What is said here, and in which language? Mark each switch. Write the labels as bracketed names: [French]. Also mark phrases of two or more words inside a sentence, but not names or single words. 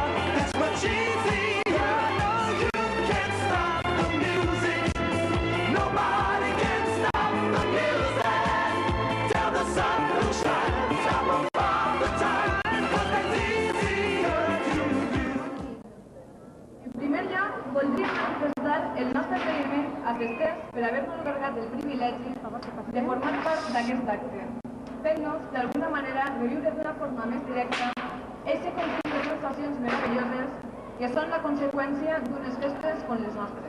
[English] It's much easier. No, you can't stop the music. Nobody can stop the music. Tell the sun to shine, stop them all the time, 'cause that's easier to do. [Catalan] En primer lloc, voldríem manifestar el nostre agraïment a Festers per haver-nos atorgat el privilegi de formar part d'aquest acte, fent-nos, d'alguna manera, reviure d'una forma més directa aquest conjunt de sensacions meravelloses que són la conseqüència d'unes festes com les nostres.